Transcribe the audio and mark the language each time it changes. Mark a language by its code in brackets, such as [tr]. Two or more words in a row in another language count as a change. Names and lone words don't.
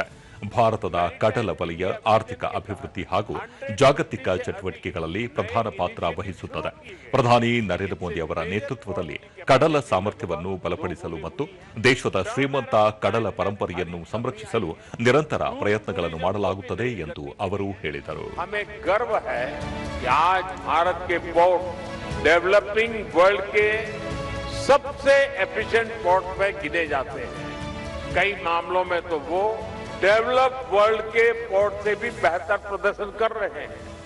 [kn] ಭಾರತದ ಕಡಲ ವಲಯ ಆರ್ಥಿಕ ಅಭಿವೃದ್ಧಿ ಹಾಗೂ ಜಾಗತಿಕ ಚಟುವಟಿಕೆಗಳಲ್ಲಿ ಪ್ರಧಾನ ಪಾತ್ರ ವಹಿಸುತ್ತದೆ. ಪ್ರಧಾನಿ ನರೇಂದ್ರ ಮೋದಿ ಅವರ ನೇತೃತ್ವದಲ್ಲಿ ಕಡಲ ಸಾಮರ್ಥ್ಯವನ್ನು ಬಲಪಡಿಸಲು ಮತ್ತು ದೇಶದ ಶ್ರೀಮಂತ ಕಡಲ ಪರಂಪರೆಯನ್ನು ಸಂರಕ್ಷಿಸಲು ನಿರಂತರ ಪ್ರಯತ್ನಗಳನ್ನು ಮಾಡಲಾಗುತ್ತದೆ ಎಂದು ಅವರು ಹೇಳಿದರು. [en] developing world [hi] के सबसे [en] efficient port [hi] में गिने जाते हैं. कई मामलों में तो वो [en] developed world [hi] के पोर्ट से भी बेहतर प्रदर्शन कर रहे हैं.